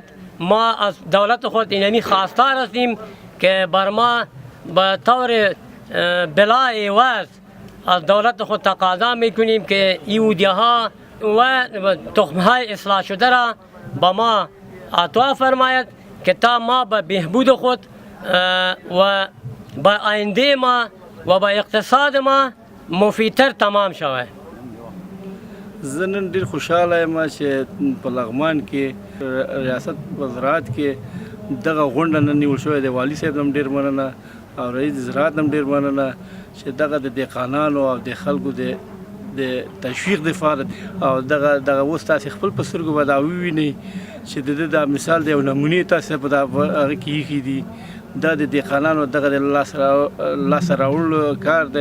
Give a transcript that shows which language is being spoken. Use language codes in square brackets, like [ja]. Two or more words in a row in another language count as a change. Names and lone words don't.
[fa] ما از دولت خود اینمی خواستار هستیم که بر ما به طور بلا عوض از دولت خود تقاضا میکنیم که این اودیها و تخمهای اصلاح شده را با ما عطا فرماید که تا ما به بهبود خود و با آینده ما و با اقتصاد ما مفیدتر تمام شود. [ps] زه نن ډېر خوشحاله یم چې په لغمان کې ریاست وزارت کې دغه غونډه نن نیول شوې ده. والي صاحب هم ډېر مننه او رئیس زراعت هم ډېر مننه چې دغه د دهقانانو او د خلکو د تشویق دپاره او دغه اوس تاسې خپل په سترګو به دا ووینئ چې د ده دا مثال دی او نمونې تاسې په هغه کې ایښي دي دا د دهقانانو دغه د لاسته راوړلو کار دی.